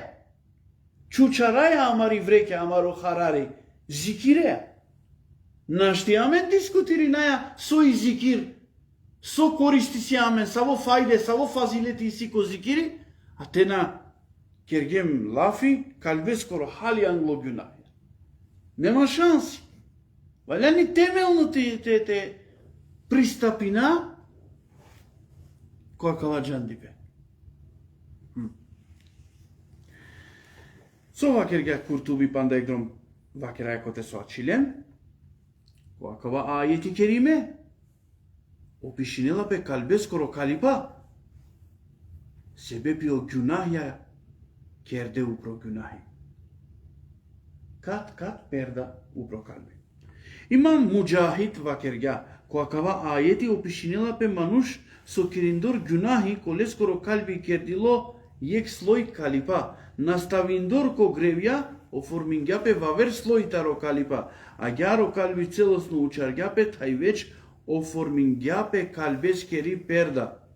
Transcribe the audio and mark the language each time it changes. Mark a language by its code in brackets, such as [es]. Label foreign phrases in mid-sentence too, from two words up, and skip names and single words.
[rom] Чучараја амари вреќа амаро харари зикиреа. Нашти амен дискутири наја со зикир, со користи си амен, саво фајде, саво фазилети си ко зикири, а те на кергем лафи, калбескоро хали англогюна. [mk] Нема шанси. [rom] Валя ни темелно те пристапина која каладжан дипе. Со вакерга куртуби пандегдром вакера коте со ачилем, Vakava ayeti kerime opişinela pe kalbeskoro kalipa sebebi o günah ya kerde upro günahi. Kat perda upro kalbi. İmam Mujahid vakerga vakava ayeti opişinela pe manush so kirindor günahi koleskoro kalbi kerdilo yek sloj kalipa nastavindor ko grevja оформингјапе вавер слојтаро калипа, а гјаро калби целосно учаргјапе, тај веќе оформингјапе калбескери перда.